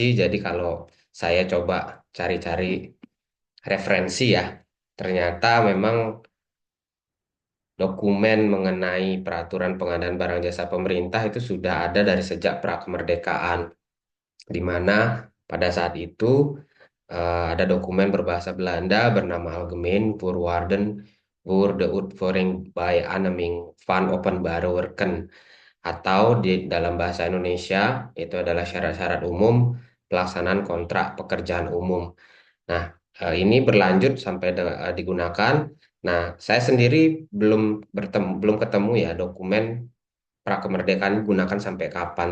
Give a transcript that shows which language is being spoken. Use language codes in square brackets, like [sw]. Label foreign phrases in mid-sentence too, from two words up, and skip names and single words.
[id] Jadi kalau saya coba cari-cari referensi ya, ternyata memang dokumen mengenai peraturan pengadaan barang jasa pemerintah itu sudah ada dari sejak prakemerdekaan, di mana pada saat itu ada dokumen berbahasa Belanda bernama Algemeen Voorwaarden voor de uitvoering bij aanneming van openbare werken atau di dalam bahasa Indonesia itu adalah syarat-syarat umum pelaksanaan kontrak pekerjaan umum. Nah, ini berlanjut sampai digunakan. Nah, saya sendiri belum ketemu ya dokumen prakemerdekaan digunakan sampai kapan.